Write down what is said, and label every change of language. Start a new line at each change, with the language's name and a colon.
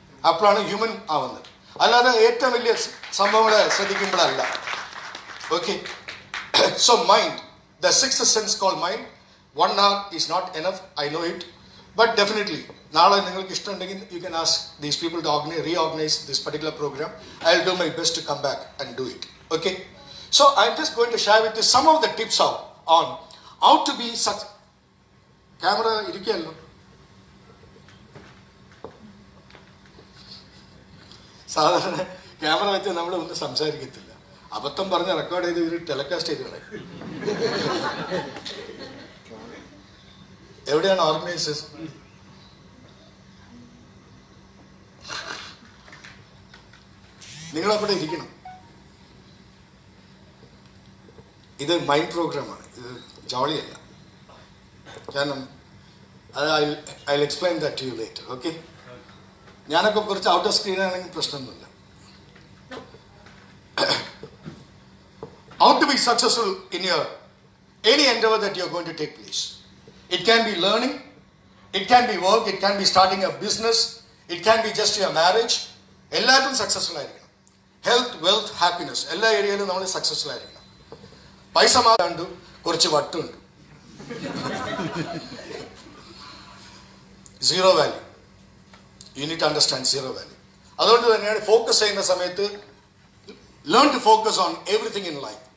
Malayalam: അപ്പോഴാണ് ഹ്യൂമൻ ആവുന്നത്. അല്ലാതെ ഏറ്റവും വലിയ സംഭവങ്ങളെ ശ്രദ്ധിക്കുമ്പോഴല്ല.
English: Okay, so mind, the sixth sense call mind. 1 hour is not enough, I know it. But definitely
Malayalam: നാളെ നിങ്ങൾക്ക് ഇഷ്ടമുണ്ടെങ്കിൽ
English: You can ask these people to reorganize this particular program. I'll do my best to come back and do it. Okay? So I'm just going to share with you some of the tips on how to be such.
Malayalam: Camera ഇരിക്കുകയല്ലോ. സാധാരണ camera വെച്ച് നമ്മൾ ഒന്നും സംസാരിക്കത്തില്ല. അബദ്ധം പറഞ്ഞ് record ചെയ്ത് ഇവർ telecast ചെയ്ത് കളയും. എവിടെയാണ് ഓർഗനൈസേഴ്സ്? നിങ്ങളവിടെ ഇരിക്കണം. ഇത് മൈൻഡ് പ്രോഗ്രാമാണ്, ഇത് ജോളിയല്ല. കാരണം അത്
English: I explain that to you later. Okay?
Malayalam: ഞാനൊക്കെ കുറച്ച് ഔട്ട് ഓഫ് സ്ക്രീൻ ആണെങ്കിൽ പ്രശ്നമൊന്നുമില്ല.
English: How to be successful in your any endeavor that you are going to take place. It can be learning, it can be work, it can be starting a business, it can be just your marriage.
Malayalam: എല്ലാത്തിലും successful ആയിരിക്കണം. Health, wealth, happiness, എല്ലാ ഏരിയയിലും നമ്മൾ successful ആയിരിക്കണം. പൈസ മാറാണ്ട് കുറച്ച് വട്ടുണ്ട്, zero value.
English: You need to understand zero value.
Malayalam: അതുകൊണ്ട് തന്നെയാണ് ഫോക്കസ് ചെയ്യുന്ന സമയത്ത്
English: Learn to focus on everything in life.